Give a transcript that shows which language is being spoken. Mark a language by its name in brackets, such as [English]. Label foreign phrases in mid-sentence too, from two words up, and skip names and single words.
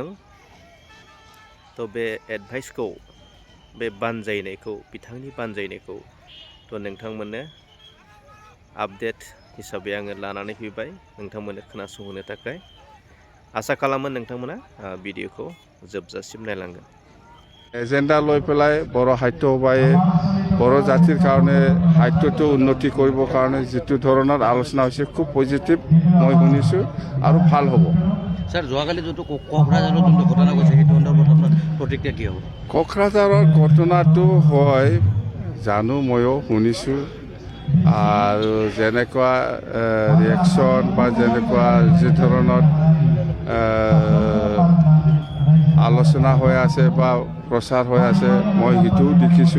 [Bodo] थ' बे एडभाइसखौ, बे बानजायनायखौ, बिथांनि बानजायनायखौ थ' नोंथांमोननो आपडेट हिसाबै आङो लानानै फैबाय नोंथांमोननो खोनासंहोनो थाखाय। आसा खालामो नोंथांमोना भिडिअखौ जोबजासिम नायलांगोन। [Assamese] एजेन्डा লৈ পেলাই বড় সাহিত্য সভাই বড় জাতিৰ কাৰণে সাহিত্যটো উন্নতি কৰিবৰ কাৰণে যিটো ধৰণৰ আলোচনা হৈছে খুব পজিটিভ মই শুনিছোঁ আৰু ভাল হ'ব। স্যার, যোৱাকালি যোনটো কোকৰাঝাৰৰ যোনটো ঘটনা গৈছে সেইটো সন্দৰ্ভত আপোনাৰ প্ৰতিক্ৰিয়া কি হ'ব? কোকৰাঝাৰৰ ঘটনাটো হয় জানো, ময়ো শুনিছোঁ, আৰু যেনেকুৱা ৰিয়েকশ্যন বা যেনেকুৱা যি ধৰণৰ আলোচনা হৈ আছে বা প্ৰচাৰ হৈ আছে মই সেইটোও দেখিছোঁ।